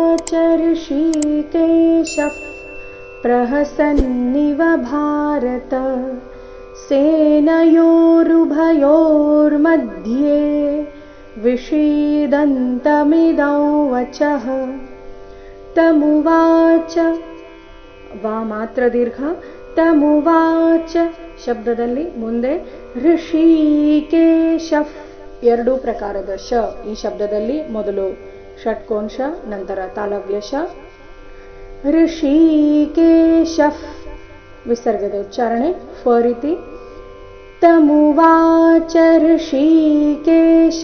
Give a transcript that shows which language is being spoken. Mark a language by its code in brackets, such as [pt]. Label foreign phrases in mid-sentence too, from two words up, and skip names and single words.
[sa] ऋषिकेशः प्रहसन्निव भारत सेनयोरुभयोर्मध्ये विषीदन्तमिदं वचः तमुवाच वा [kn] ಮಾತ್ರ ದೀರ್ಘ ತಮುವಾಚ ಶಬ್ದದಲ್ಲಿ ಮುಂದೆ ಋಷಿಕೇಶ ಎರಡು ಪ್ರಕಾರದ ಶ ಈ ಶಬ್ದದಲ್ಲಿ ಮೊದಲು ಷಟ್ಕೋನ ಶ ನಂತರ ತಾಲವ್ಯ ಶ ಋಷಿಕೇಶ ವಿಸರ್ಗದ ಉಚ್ಚಾರಣೆ ಫ ರೀತಿ ತಮುವಾಚ ಋಷಿಕೇಶ